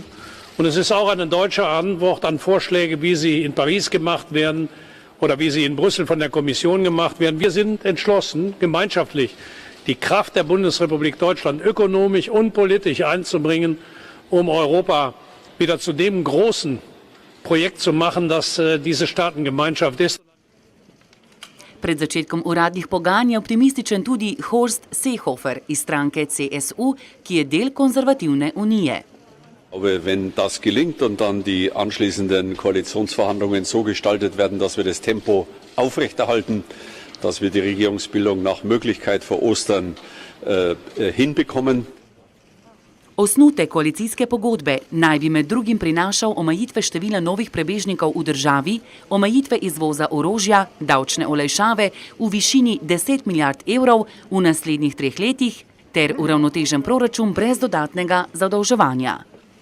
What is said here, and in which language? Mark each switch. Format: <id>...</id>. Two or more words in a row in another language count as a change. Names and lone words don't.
<de>Und es ist auch eine deutsche Antwort an Vorschläge, wie sie in Paris gemacht werden oder wie sie in Brüssel von der Kommission gemacht werden. Wir sind entschlossen, gemeinschaftlich die Kraft der Bundesrepublik Deutschland ökonomisch und politisch einzubringen, um Europa wieder zu dem großen Projekt zu machen, das diese Staatengemeinschaft ist.</de> <sl>Pred začetkom uradnih pogajanj je optimističen tudi Horst Seehofer iz stranke CSU, ki je del Konzervativne unije.</sl> <de>Wenn das gelingt und dann die anschließenden Koalitionsverhandlungen so gestaltet werden, dass wir das Tempo aufrechterhalten, dass wir die Regierungsbildung nach Möglichkeit vor Ostern hinbekommen.</de> <sl>Osnutek koalicijske pogodbe naj bi med drugim prinašal omejitve števila novih prebežnikov v državi, omejitve izvoza orožja, davčne olajšave v višini 10 milijard evrov v naslednjih 3 letih ter uravnotežen proračun brez dodatnega zadolževanja.</sl>